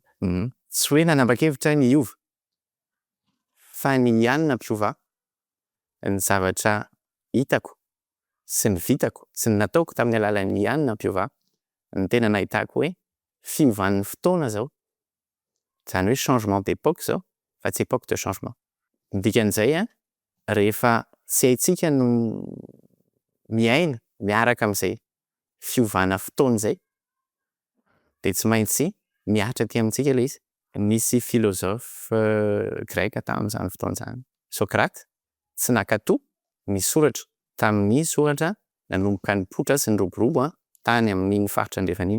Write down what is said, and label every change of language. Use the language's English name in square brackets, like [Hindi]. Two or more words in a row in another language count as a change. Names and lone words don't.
[Malagasy] Tsy hoe nanapa-kevitra ny hiova, fa ny IA no nampiova ny zavatra hitako sy ny vitako sy ny nataoko tamin'ny alalan'ny IA no nampiova ny tena nahitako hoe fiovan'ny fotoana zao, zany hoe [French] changement d'époque [Malagasy] zao, fa tsy [French] époque de changement. [Malagasy] Ny dikan'izay rehefa tsy haintsika no miaina miaraka amin'izay fiovana fotoana izay, dia tsy maintsy miatra aty amintsika ilay izy. Nisy [French] philosophe grec [Malagasy] tamin'izany fotoana izany, Socrate, tsy naka-to nisoratra tamin'ny soratra nanomboka nipotra sy niroborobo tany amin'ny faritra andrefaniny.